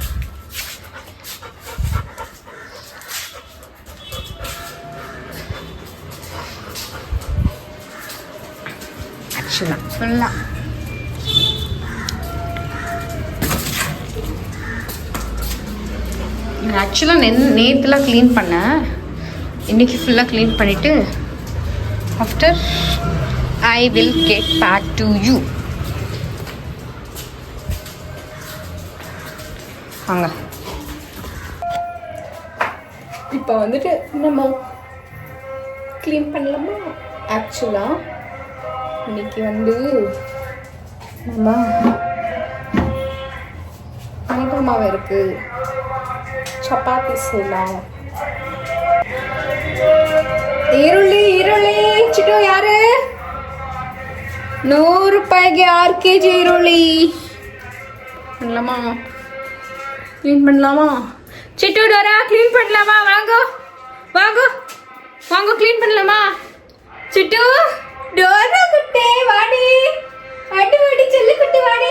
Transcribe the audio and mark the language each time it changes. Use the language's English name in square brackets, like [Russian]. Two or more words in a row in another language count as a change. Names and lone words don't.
[Tamil] ஆக்சுவலாக ஃபுல்லாக ஆக்சுவலாக நேற்றுலாம் க்ளீன் பண்ணேன். இன்றைக்கி ஃபுல்லாக க்ளீன் பண்ணிவிட்டு [English] after I will get back to you. [Tamil] வாங்க, இப்போ வந்துட்டு நம்ம க்ளீன் பண்ணலாமா? ஆக்சுவலாக இன்னைக்கு வந்து நம்ம மைதா மாவு இருக்குது, சப்பாத்தி செய்யலாம். [Kannada] ಈರುಳ್ಳಿ ಚಿಟ್ಟು ಯಾರು? 100 ರೂಪಾಯಿಗೆ 6 kg ಈರುಳ್ಳಿ. [Tamil] பண்ணலாமா? க்ளீன் பண்ணலாமா? சிட்டு டோரா க்ளீன் பண்ணலாமா? வாங்க வாங்க வாங்க க்ளீன் பண்ணலாமா? சிட்டு டோரா குட்டே வாடி வாடி வாடி செல்ல குட்டி வாடி.